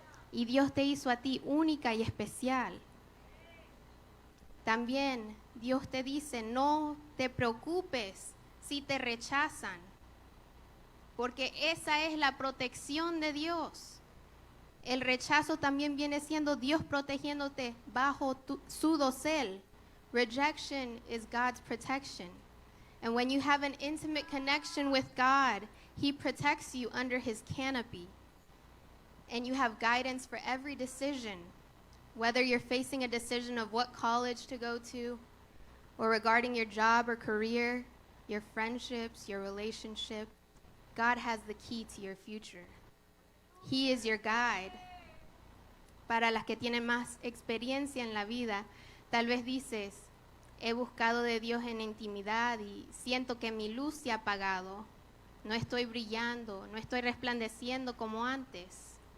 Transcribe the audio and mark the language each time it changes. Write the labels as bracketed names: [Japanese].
[Spanish] Y Dios te hizo a ti única y especial. También Dios te dice, no te preocupes si te rechazan, porque esa es la protección de Dios. El rechazo también viene siendo Dios protegiéndote bajo su dosel. [English] Rejection is God's protection. And when you have an intimate connection with God, He protects you under His canopy. And you have guidance for every decision, whether you're facing a decision of what college to go to, or regarding your job or career, your friendships, your relationship. God has the key to your future. He is your guide. [Spanish] Para las que tienen más experiencia en la vida, tal vez dices, he buscado de Dios en intimidad y siento que mi luz se ha apagado. No estoy brillando, no estoy resplandeciendo como antes.